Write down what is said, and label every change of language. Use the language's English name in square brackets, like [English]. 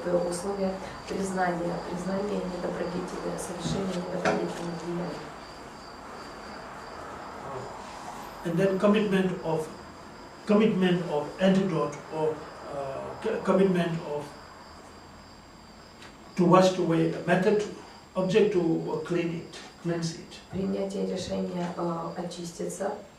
[Russian] Условие признания недобродетели, совершения недобродетельных деяний. [English] And then commitment of antidote or commitment of to wash away a method, object to cleanse it. [Russian] Принятие решения очиститься.